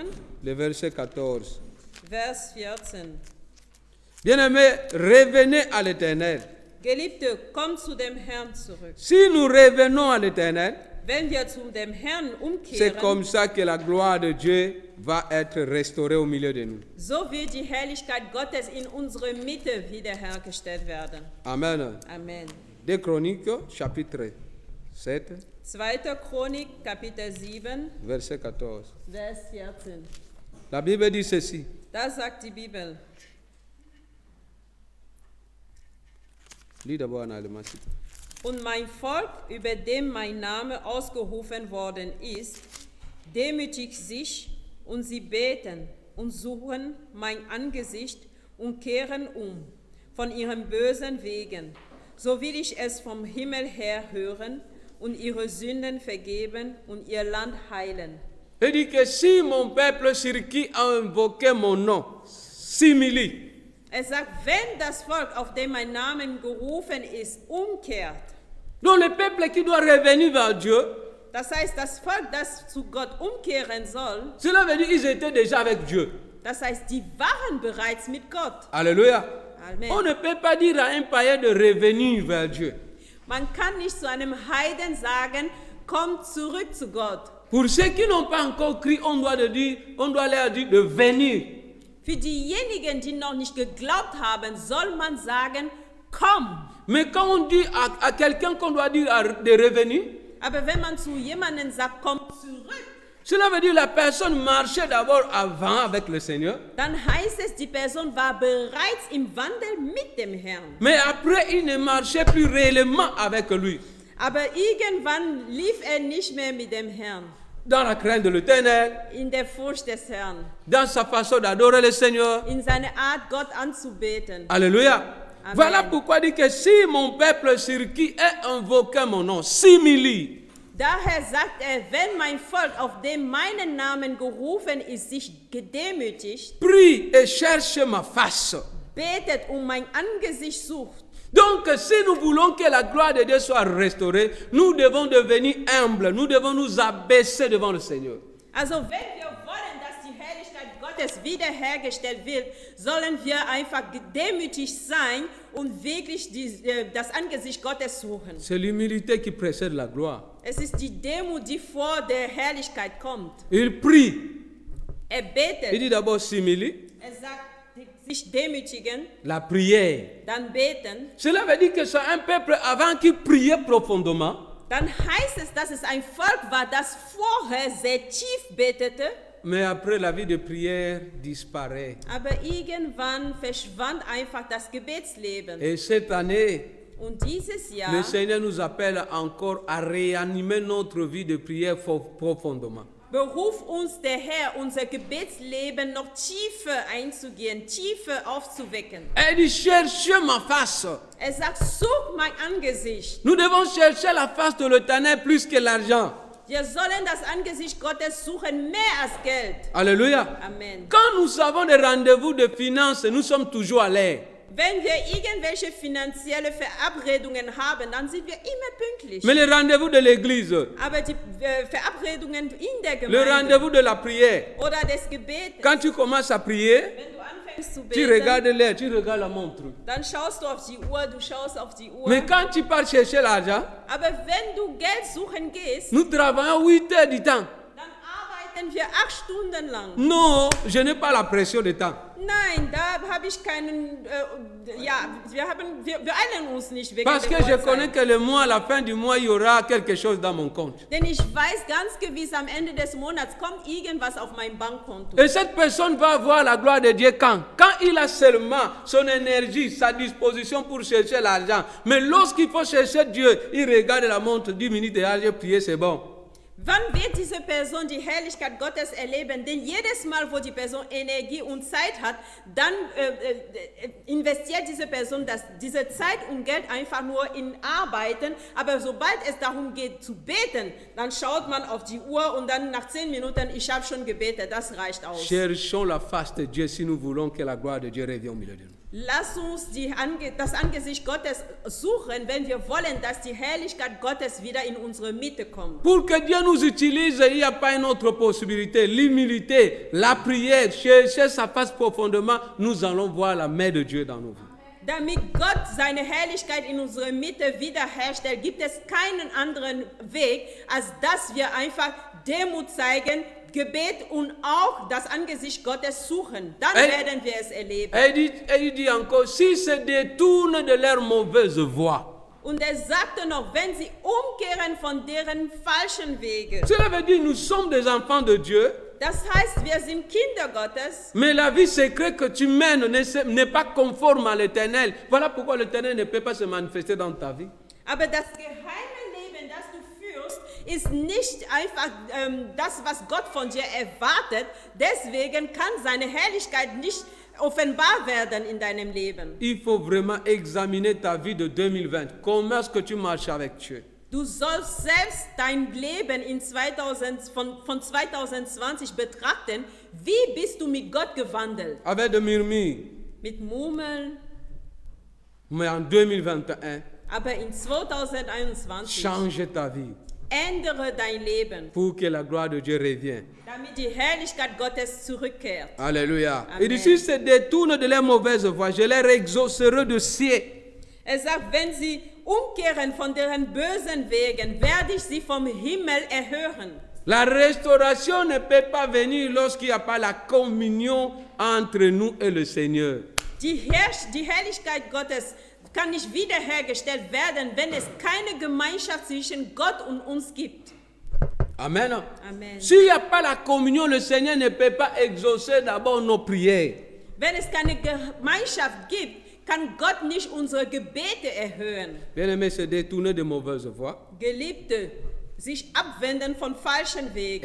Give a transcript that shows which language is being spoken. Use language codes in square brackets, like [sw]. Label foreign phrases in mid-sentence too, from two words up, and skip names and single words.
[fr] le verset 14. [de] Vers 14. [fr] Bien-aimés, revenez à l'Éternel. [de] Geliebte, kommt zu dem Herrn zurück. [fr] Si nous revenons à l'Éternel, [de] Wenn wir zu dem Herrn [fr] c'est comme [de] umkehren, [fr] ça que la gloire de Dieu va être restaurée au milieu de nous. [de] so wird die Herrlichkeit Gottes in unserer Mitte wiederhergestellt werden. [fr] Amen. [de] Amen. [fr] 2 Chroniques, chapitre 7, [de] 2. Chronik, Kapitel 7, [fr] verset 14. [de] Vers 14. [fr] La Bible dit ceci. [de] Da sagt die Bibel, [fr] Lis d'abord en allemand. s'il te plaît. [de] und mein Volk, über dem mein Name ausgerufen worden ist, demütigt sich und sie beten und suchen mein Angesicht und kehren um von ihren bösen Wegen. So will ich es vom Himmel her hören und ihre Sünden vergeben und ihr Land heilen. [fr] Il dit que si mon peuple sur qui a invoqué mon nom s'humilie, [de] Er sagt, wenn das Volk, auf dem mein Name gerufen ist, umkehrt, [fr] donc le peuple qui doit revenir vers Dieu, [de] das heißt, das Volk, das zu Gott umkehren soll, [fr] cela veut dire qu'ils étaient déjà avec Dieu. [de] das heißt, die waren bereits mit Gott. [fr] Alléluia. [de] Amen. [fr] On ne peut pas dire à un païen de revenir vers Dieu. [de] Man kann nicht zu einem Heiden sagen, komm zurück zu Gott. [fr] Pour ceux qui n'ont pas encore crié, on doit leur dire de venir. [de] Für diejenigen, die noch nicht geglaubt haben, soll man sagen, komm. [fr] Mais quand on dit à quelqu'un qu'on doit dire de revenir, [de] Aber wenn man zu jemandem sagt, komm zurück, [fr] cela veut dire que la personne marchait d'abord avant avec le Seigneur, [de] dann heißt es, die Person war bereits im Wandel mit dem Herrn. [fr] mais après il ne marchait plus réellement avec lui. [de] Aber irgendwann lief er nicht mehr mit dem Herrn, [fr] Dans la crainte de l'Éternel, [de] in der Furcht des Herrn, [fr] dans sa façon d'adorer le Seigneur. [de] in seine Art, Gott anzubeten. [fr] Alléluia. [de] Amen. [fr] Voilà pourquoi il dit que si mon peuple sur qui est invoqué mon nom s'humilie, [de] Daher sagt er, wenn mein Volk, auf dem meinen Namen gerufen ist, sich gedemütigt, [fr] prie et cherche ma face. [de] betet und mein Angesicht sucht. [fr] Donc, si nous voulons que la gloire de Dieu soit restaurée, nous devons devenir humbles, nous devons nous abaisser devant le Seigneur. [de] Also wenn wir wollen, dass die Herrlichkeit Gottes wiederhergestellt wird, sollen wir einfach gedemütigt sein und wirklich das Angesicht Gottes suchen. [fr] C'est l'humilité qui précède la gloire. [de] Es ist die Demut, die vor der Herrlichkeit kommt. [fr] Il prie. [de] Er [fr] Il [de] betet, [fr] dit d'abord s'humilie, [de] er sagt, sich demütigen, [fr] la prière. [de] dann beten. [fr] Cela veut dire que c'est un peuple avant qui priait profondément, [de] Dann heißt es, dass es ein Volk war, das vorher sehr tief betete, [fr] mais après la vie de prière disparaît. [de] aber irgendwann verschwand einfach das Gebetsleben. [fr] Et cette année, [de] Und dieses Jahr [fr] le Seigneur nous appelle encore à réanimer notre vie de prière profondément. [de] beruft uns der Herr, unser Gebetsleben noch tiefer einzugehen, tiefer aufzuwecken. [fr] Elle dit, cherchez ma face. [de] Er sagt, such mein Angesicht. [fr] Nous devons chercher la face de l'Éternel plus que l'argent. [de] Wir sollen das Angesicht Gottes suchen, mehr als Geld. [fr] Alléluia. [de] Amen. [fr] Quand nous avons des rendez-vous de finances, nous sommes toujours à l'air. [de] Wenn wir irgendwelche finanzielle Verabredungen haben, dann sind wir immer pünktlich. [fr] Mais les rendez-vous de l'église, [de] Aber die Verabredungen in der [fr] le [de] Gemeinde [fr] rendez-vous de la prière, [de] oder des Gebetes, [fr] quand tu commences à prier, [de] wenn du anfängst zu [fr] tu [de] beten, [fr] regardes l'heure, tu regardes la montre. [de] dann schaust du auf die Uhr, du schaust auf die Uhr. [fr] Mais quand tu pars chercher l'argent, [de] Aber wenn du Geld suchen gehst, [fr] nous travaillons 8 heures du temps. [de] dann arbeiten wir 8 Stunden lang. [fr] Non, je n'ai pas la pression de temps. [de] Nein, da habe ich keinen, wir beeilen uns nicht wegen [fr] Parce que [de] der [fr] je [de] Uhrzeit. [fr] connais que le mois, à la fin du mois, il y aura quelque chose dans mon compte. [de] Denn ich weiß ganz gewiss, am Ende des Monats kommt irgendwas auf mein Bankkonto. [fr] Et cette personne va voir la gloire de Dieu quand? Quand il a seulement son énergie, sa disposition pour chercher l'argent. Mais lorsqu'il faut chercher Dieu, il regarde la montre, 10 minutes et j'ai prié, c'est bon. [de] Wann wird diese Person die Herrlichkeit Gottes erleben? Denn jedes Mal, wo die Person Energie und Zeit hat, dann investiert diese Person diese Zeit und Geld einfach nur in Arbeiten. Aber sobald es darum geht zu beten, dann schaut man auf die Uhr und dann nach 10 Minuten, ich habe schon gebetet, das reicht aus. [fr] Cherchons la face de Dieu si nous voulons que la gloire de Dieu revienne au milieu de nous. [de] Lass uns das Angesicht Gottes suchen, wenn wir wollen, dass die Herrlichkeit Gottes wieder in unsere Mitte kommt. [fr] Pour que Dieu nous utilise, il n'y a pas une autre possibilité. L'humilité, la prière, chercher sa face profondément, nous allons voir la main de Dieu dans nos vies. [de] Damit Gott seine Herrlichkeit in unserer Mitte wiederherstellt, gibt es keinen anderen Weg, als dass wir einfach Demut zeigen, Gebet und auch das Angesicht Gottes suchen. Dann werden wir es erleben. [fr] Il dit encore, s'ils se détournent de leur mauvaise voie. [de] Und er sagte noch, wenn sie umkehren von deren falschen Wege. [fr] Cela veut dire, nous sommes des enfants de Dieu. [de] Das heißt, wir sind Kinder Gottes. [fr] Mais la vie secrète que tu mènes n'est pas conforme à l'Éternel. Voilà pourquoi l'Éternel ne peut pas se manifester dans ta vie. [de] Aber das geheime Leben, das du führst, ist nicht einfach das, was Gott von dir erwartet. Deswegen kann seine Herrlichkeit nicht offenbar werden in deinem Leben. [fr] Il faut vraiment examiner ta vie de 2020. Comment est-ce que tu marches avec Dieu? [de] Du sollst selbst dein Leben von 2020 betrachten. Wie bist du mit Gott gewandelt? [fr] Avec de murmures. [de] Mit Murmeln. [fr] Mais en 2021, [de] Aber in 2021 [fr] change ta vie [de] ändere dein Leben, [fr] pour que la gloire de Dieu revienne. [de] damit die Herrlichkeit Gottes zurückkehrt. [fr] Alléluia. [de] Amen. [fr] Il dit, s'ils se détournent de leur mauvaise voie, je les exaucerai de ciel. [de] Er sagt, wenn sie umkehren von deren bösen Wegen, werde ich sie vom Himmel erhören. [fr] La restauration ne peut pas venir lorsqu'il n'y a pas la communion entre nous et le Seigneur. [de] Die Herrlichkeit Gottes kann nicht wiederhergestellt werden, wenn es keine Gemeinschaft zwischen Gott und uns gibt. [fr] Amen. [de] Amen. [fr] S'il n'y a pas la communion, le Seigneur ne peut pas exaucer d'abord nos prières. [de] Wenn es keine Gemeinschaft gibt, kann Gott nicht unsere Gebete erhören. [fr] Bien-aimés, se détourner de mauvaises voies [de] Geliebte, sich abwenden von falschen Wegen